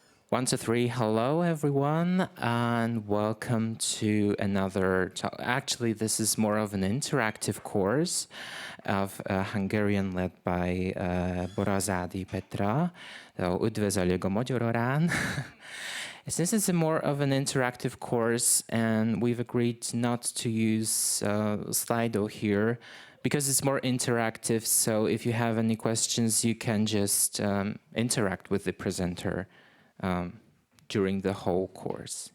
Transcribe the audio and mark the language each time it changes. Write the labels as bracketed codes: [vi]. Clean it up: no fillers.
[en] One, two, three. Hello, everyone, and welcome to another talk. Actually, this is more of an interactive course of Hungarian led by Bozorádi Petra. [hu] So, üdvözöljük a magyar órán. [en] Since it's more of an interactive course, and we've agreed not to use Slido here because it's more interactive. So if you have any questions, you can just interact with the presenter during the whole course.